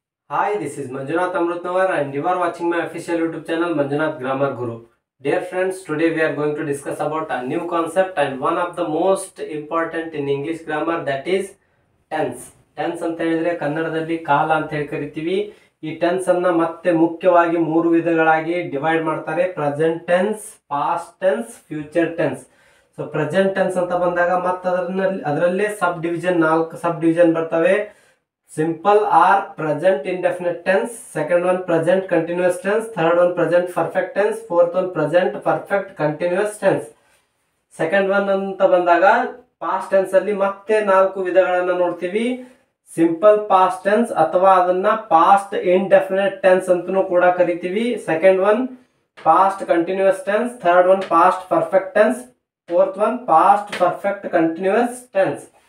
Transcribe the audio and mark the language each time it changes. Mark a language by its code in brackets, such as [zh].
[en] Hi, this is Manjunath Amrutnavar and you are watching my official YouTube channel Manjunath Grammar Guru. Dear friends, today we are going to discuss about a new concept and one of the most important in English grammar, that is tense. [kn] Tense ಅಂತ ಹೇಳಿದ್ರೆ ಕನ್ನಡದಲ್ಲಿ ಕಾಲ ಅಂತ ಹೇಳಿ ಕರಿತೀವಿ. ಈ tense ಅನ್ನ ಮತ್ತೆ ಮುಖ್ಯವಾಗಿ ಮೂರು ವಿಧಗಳಾಗಿ ಡಿವೈಡ್ ಮಾಡ್ತಾರೆ: present tense, past tense, future tense. So present tense ಅಂತ ಬಂದಾಗ ಮತ್ತೆ ಅದರಲ್ಲೇ ಸಬ್ ಡಿವಿಷನ್, 4 ಸಬ್ ಡಿವಿಷನ್ ಬರ್ತವೆ. [en] Simple or present indefinite tense, second one present continuous tense, third one present perfect tense, fourth one present perfect continuous tense. Second one [kn] ಅಂತ ಬಂದಾಗ past tense ಅಲ್ಲಿ ಮತ್ತೆ 4 ವಿಧಗಳನ್ನು ನೋಡ್ತೀವಿ. ಸಿಂಪಲ್ ಪಾಸ್ಟ್ ಟೆನ್ಸ್ ಅಥವಾ ಅದನ್ನ past indefinite tense ಅಂತನೂ ಕೂಡ ಕರಿತೀವಿ. [en] Second one past continuous tense, third one past perfect tense, fourth one past perfect continuous tense.